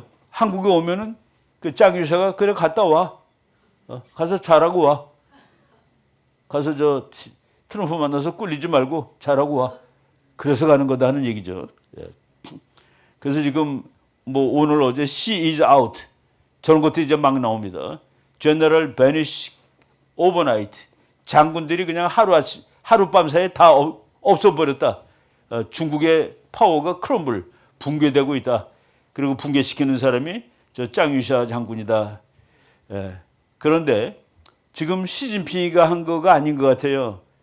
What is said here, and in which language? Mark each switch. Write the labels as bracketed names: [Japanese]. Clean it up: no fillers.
[Korean] 한국에 오면은 그 짱유샤가 그래 갔다 와. 가서 잘하고 와. 가서 저 트럼프 만나서 꿀리지 말고 잘하고 와. 그래서 가는 거다 하는 얘기죠. 그래서 지금 오늘 어제 [English] she is out [Korean] 저런 것들이 이제 막 나옵니다. [English] General vanish overnight. [Korean] 장군들이 그냥 하룻밤 사이에 다 없어버렸다. 중국의 파워가 크럼블, 붕괴되고 있다. 그리고 붕괴시키는 사람이 저 짱유샤 장군이다. 그런데 지금 시진핑이가 한 거가 아닌 것 같아요.